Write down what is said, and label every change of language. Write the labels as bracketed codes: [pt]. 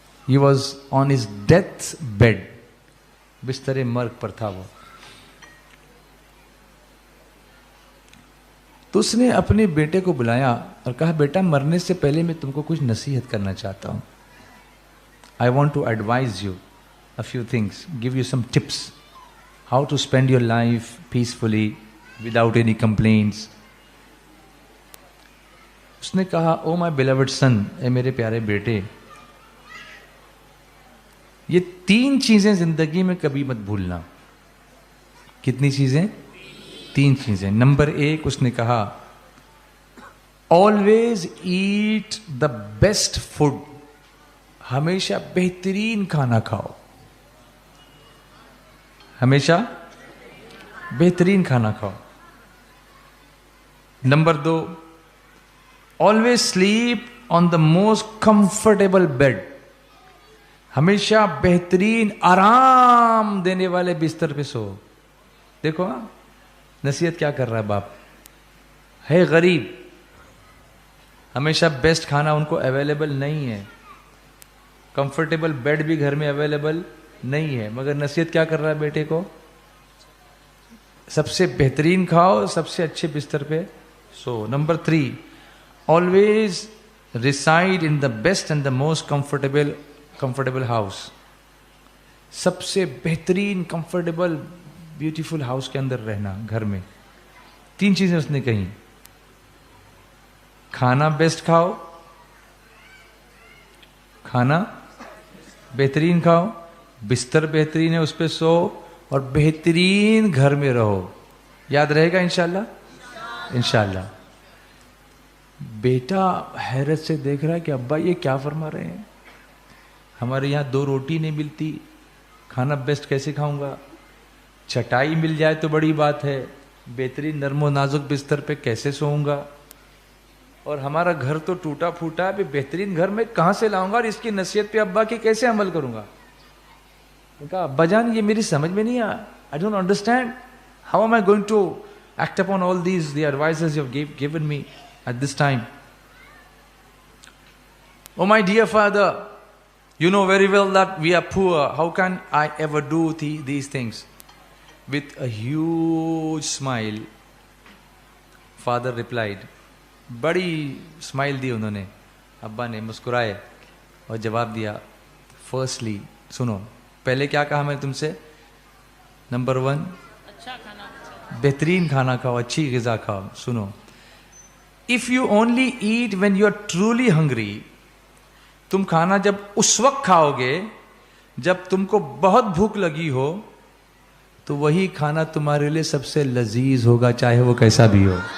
[en] He was on his death bed. [ur] بستر مرگ پر تھا وہ. تو اس نے اپنے بیٹے کو بلایا اور کہا, بیٹا مرنے سے پہلے میں تم کو کچھ نصیحت کرنا چاہتا ہوں. [en] I want to advise you a few things, give you some tips how to spend your life peacefully without any complaints. [ur] اس نے کہا, [en] oh my beloved son, [ur] اے میرے پیارے بیٹے, یہ 3 چیزیں زندگی میں کبھی مت بھولنا. کتنی چیزیں؟ 3 چیزیں. نمبر 1 اس نے کہا, [en] always eat the best food. [ur] ہمیشہ بہترین کھانا کھاؤ. ہمیشہ بہترین کھانا کھاؤ. Number 2, [en] always sleep on the most comfortable bed. [ur] ہمیشہ بہترین آرام دینے والے بستر پہ سو. دیکھو نصیحت کیا کر رہا ہے باپ. ہے غریب, ہمیشہ بیسٹ کھانا ان کو اویلیبل نہیں ہے, کمفرٹیبل بیڈ بھی گھر میں اویلیبل نہیں ہے, مگر نصیحت کیا کر رہا ہے بیٹے کو, سب سے بہترین کھاؤ, سب سے اچھے بستر پہ سو. Number 3, [en] always reside in the best and the most comfortable house. [ur] سب سے بہترین کمفرٹیبل بیوٹیفل ہاؤس کے اندر رہنا, گھر میں. 3 چیزیں اس نے کہیں, کھانا بیسٹ کھاؤ, کھانا بہترین کھاؤ, بستر بہترین ہے اس پہ سو, اور بہترین گھر میں رہو. یاد رہے گا انشاءاللہ؟ انشاءاللہ. بیٹا حیرت سے دیکھ رہا ہے کہ ابا یہ کیا فرما رہے ہیں, ہمارے یہاں 2 روٹی نہیں ملتی, کھانا بیسٹ کیسے کھاؤں گا؟ چٹائی مل جائے تو بڑی بات ہے, بہترین نرم و نازک بستر پہ کیسے سوؤں گا؟ اور ہمارا گھر تو ٹوٹا پھوٹا ہے, بہترین گھر میں کہاں سے لاؤں گا, اور اس کی نصیحت پہ ابا کی کیسے عمل کروں گا؟ کہا, ابا جان یہ میری سمجھ میں نہیں آیا. [en] I don't understand. How am I going to act upon all these, the advices you have given me at this time? Oh my dear father, you know very well that we are poor. How can I ever do these things? With a huge smile, father replied. [ur] بڑی smile دی انہوں نے, ابا نے مسکرائے اور جواب دیا, firstly سنو, پہلے کیا کہا میں نے تم سے؟ نمبر 1, اچھا کھانا, بہترین کھانا کھاؤ, اچھی غذا کھاؤ. سنو, [en] if you only eat when you are truly hungry, [ur] تم کھانا جب اس وقت کھاؤ گے جب تم کو بہت بھوک لگی ہو, تو وہی کھانا تمہارے لیے سب سے لذیذ ہوگا, چاہے وہ کیسا بھی ہو.